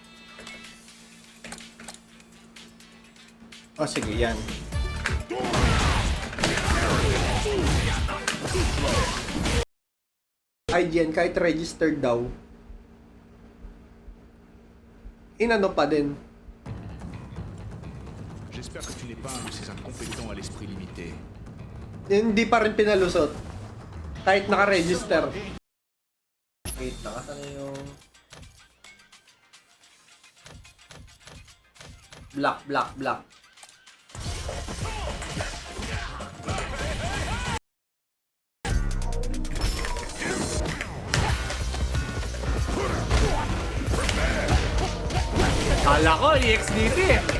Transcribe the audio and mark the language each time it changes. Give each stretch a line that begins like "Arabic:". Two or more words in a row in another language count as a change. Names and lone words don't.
Filipino: Oh, sige, yan. IGN, kahit registered daw, inano pa din.
French: J'espère que tu n'es pas un de ces incompétents à l'esprit limité.
Filipino: Hindi pa rin pinalusot. Kahit naka-register. Wait, nakasana yung... Black. Kala ko, EXDT eh.